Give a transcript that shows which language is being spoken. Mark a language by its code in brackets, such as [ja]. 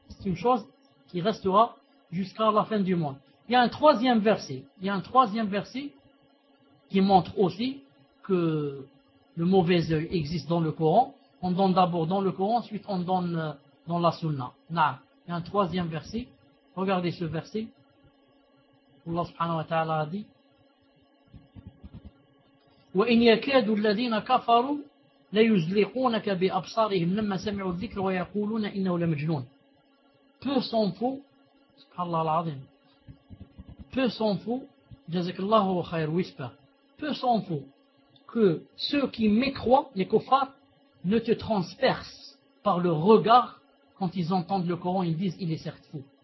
[fr] C'est une chose qui restera jusqu'à la fin du monde. Il y a un troisième verset qui montre aussi que le mauvais œil existe dans le Coran. On donne d'abord dans le Coran, ensuite on donne dans la Sunna. Naam, il y a un troisième verset. Regardez ce verset. Allah subhanahu wa ta'ala a dit [ar] وَإِنْ يَكَادُ الَّذِينَ كَفَرُوا لَيُزْلِقُونَكَ بِأَبْصَارِهِمْ لَمَّا سَمِعُوا الذِّكْرَ وَيَقُولُونَ إِنَّهُ لَمَجْنُونَ. [fr] Peu s'en fout, subhanallah al-azim, peu s'en fout, jazakallahu khair whisper, peu s'en fout que ceux qui mécroient, les kuffars, ne te transpercent par le regard quand ils entendent le Coran, ils disent il est certes fou.